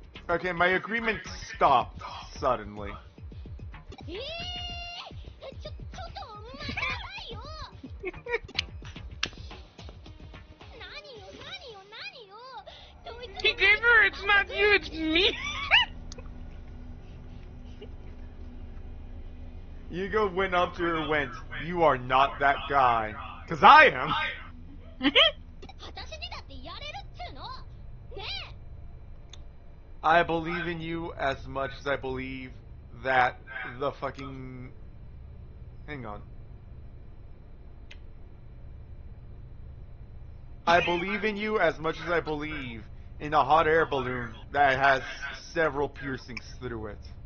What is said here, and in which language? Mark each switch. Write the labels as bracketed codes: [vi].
[en] Okay, my agreement stopped suddenly. [ja] ちょっと待ちなさいよ。何よ。どいつ [en] He gave her, it's not you, it's me. Hugo went up to her and went, "You are not that guy." 'Cause I am. [ja] 私にだってやれるっつうの。ねえ。 [en] I believe in you as much as I believe that the fucking... Hang on. I believe in you as much as I believe in a hot air balloon that has several piercings through it.